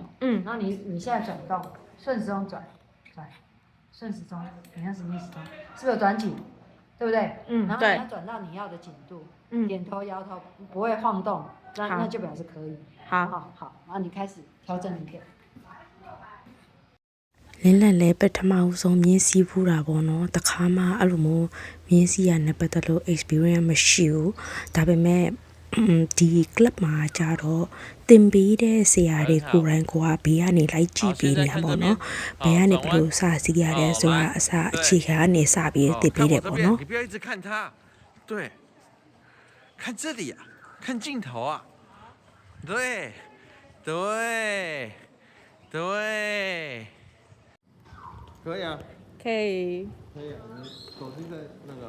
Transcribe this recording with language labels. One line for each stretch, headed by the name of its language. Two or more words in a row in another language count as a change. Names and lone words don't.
Chinese: 然后你现在转动，顺时钟转，顺时钟，你看什么意思？是不是有转紧？对不对？然后你要转到你要的紧度。点头摇头不会晃动，那就表示可以。好，然后你开始调整你的。
Burmese: လင်းလက်လဲပထမဦးဆုံးမြင်းစီးဖူးတာပေါ့နော်တခါမှအဲ့လိုမျိုးမြင်းစီးရနဲ့ပတ်သက်လို့ experience မရှိဘူးဒါပေမဲ့ဒီ club မှာကြတော့တင်ပေးတဲ့ဆရာတွေကိုယ်တိုင်ကိုကဘေးကနေလိုက်ကြည့်ပေးနေတာပေါ့နော်ဘေးကနေဘယ်လိုစစီးရတယ်ဆိုတာအစအခြေခံကနေစပြီးတင်ပေးတယ်ပေါ့နော်
Chinese: 你不要一直看他对看这里啊看镜头啊对可以啊可以可以啊你手机在那个